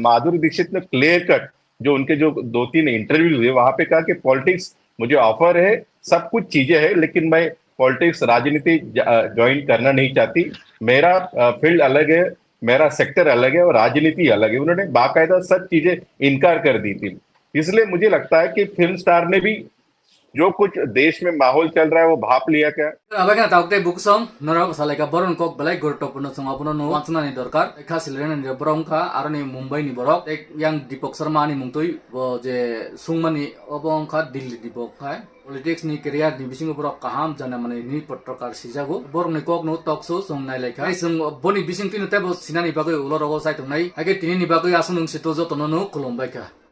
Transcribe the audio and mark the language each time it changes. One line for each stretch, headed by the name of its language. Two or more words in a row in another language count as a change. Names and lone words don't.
Hindi: माधुरी दीक्षित ने
English: clear cut,
Hindi: जो उनके जो 2-3 इंटरव्यू हुए वहां पे कहा कि पॉलिटिक्स मुझे ऑफर है, सब कुछ चीजें हैं, लेकिन मैं पॉलिटिक्स, राजनीति ज्वाइन करना नहीं चाहती। मेरा फील्ड अलग है, मेरा सेक्टर अलग है और राजनीति अलग है। उन्होंने बाकायदा सब चीजें इनकार कर दी थी। इसलिए मुझे लगता है कि
English: film star
Hindi: ने भी जो कुछ देश में माहौल चल रहा है वो भाप लिया क्या।
Kok Borok: Abagna taukte buksong norok salai ka boron kok balai guruttopurno songa puno no wangsna ni dorkar ekha silren ni borong kha aroni Mumbai ni borok ek yang Dipok Sharma ni mungtoi bo je sungmani obong kha Delhi Dipok khai politics ni career ni bising borok kaham jana mane ni patrokar sijago borong ni kok no
English: talk show
Kok Borok: song nai lekha sung boni bising tin te bo sinani bagoi ulorogo sai tungnai age tini ni bagoi asunung sitojo tono no kolombai ka